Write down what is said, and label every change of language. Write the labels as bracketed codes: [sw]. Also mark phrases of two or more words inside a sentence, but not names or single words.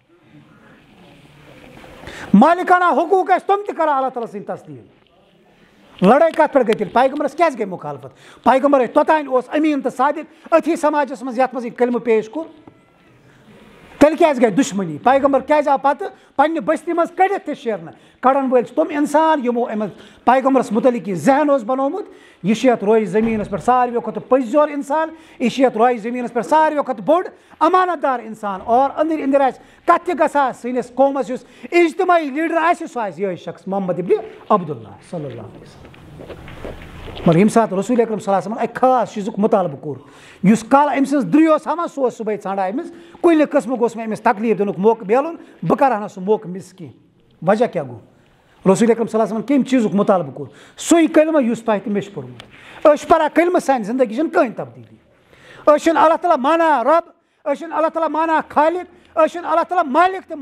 [ks] مالکانہ حقوٗق ٲسۍ تِم تہِ کران اللہ تعالیٰ سٕنٛدۍ تسلیٖم لڑٲے کتھ پٮ۪ٹھ گٔے تیٚلہِ پیغمبرس کیازِ گٔے مُخالفت پیغمبر ٲسۍ توٚتانۍ اوس أمیٖن تہٕ صادق أتھی سماجس منٛز یتھ منٛز یہِ کلمہٕ پیش کوٚر تیٚلہِ کیازِ گٔے دُشمنی پیغمبر کیازِ آو پتہٕ پننہِ بستی منٛز کٔڑِتھ تہِ شیرنہٕ کڑن وٲلۍ چھِ تِم انسان یِمو أمِس پیغمبرس متعلق یہِ ذہن اوس بنومُت یہِ چھُ یتھ رویہِ زٔمیٖنس پٮ۪ٹھ ساروٕیو کھۄتہٕ پٔزۍزور انسان یہِ چھُ یتھ رویہِ زٔمیٖنس پٮ۪ٹھ ساروٕیو کھۄتہٕ بوٚڑ امانت دار انسان اور أنٛدٕرۍ أنٛدٕرۍ آسہِ کتھ تہِ گژھان سٲنِس قومس یُس اجتماعی لیڈر آسہِ سُہ آسہِ یِہوٚے شخص محمد ابن عبداللہ [ar] صلی اللہ علیہ وسلم [ks] مگر ییٚمہِ ساتہٕ رسول اکرم [ar] صلی اللہ علیہ وسلم [ks] اکہِ خاص چیٖزُک مُطالبہٕ کوٚر یُس کالہٕ أمۍ سٕنٛز درٛے اوس ہاوان سُہ اوس صُبحٲے ژھانڈان أمِس کُنہِ قٕسمُک اوس مےٚ أمِس تکلیٖف دِنُک موقعہٕ میلُن بہٕ کرٕ ہا نہٕ سُہ موقعہٕ مِس کینٛہہ وجہ کیاہ گوٚو رسول اکرم [ar] صلی اللہ علیہ وسلم [ks] کمہِ چیٖزُک مُطالبہٕ کوٚر سُے کلمہٕ یُس تۄہہِ تہِ مےٚ چھُ پوٚرمُت أسۍ چھِ پران کلمہٕ سانہِ زندگی چھنہٕ کٕہٕنۍ تبدیٖلی أسۍ چھِنہٕ اللہ تعالیٰ مانان رۄب أسۍ چھِنہٕ اللہ تعالیٰ مانان خالق أسۍ چھِنہٕ اللہ تعالیٰ مالک تہِ